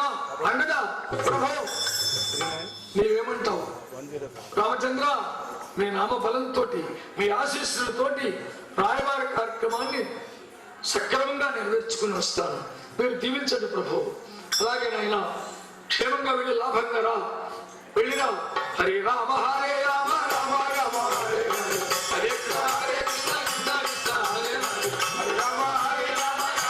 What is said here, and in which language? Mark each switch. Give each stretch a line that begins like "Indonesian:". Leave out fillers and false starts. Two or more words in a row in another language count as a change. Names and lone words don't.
Telugu: అంగద ప్రభు, నీవేమంటావు? రామచంద్ర, మీ నామ బలంతో మీ ఆశీస్సులతోటి రాయబార కార్యక్రమాన్ని సక్రమంగా నెరవేర్చుకుని వస్తాను. మీరు దీవించండి ప్రభు. అలాగే నాయన, క్షేమంగా వెళ్ళి లాభంగా రా. వెళ్ళిరా.
Sanskrit: హరే రామ హరే రామ రామ రామ హరే హరే, హరే కృష్ణ హరే కృష్ణ కృష్ణ కృష్ణ హరే హరే, హరే రామ హరే రామ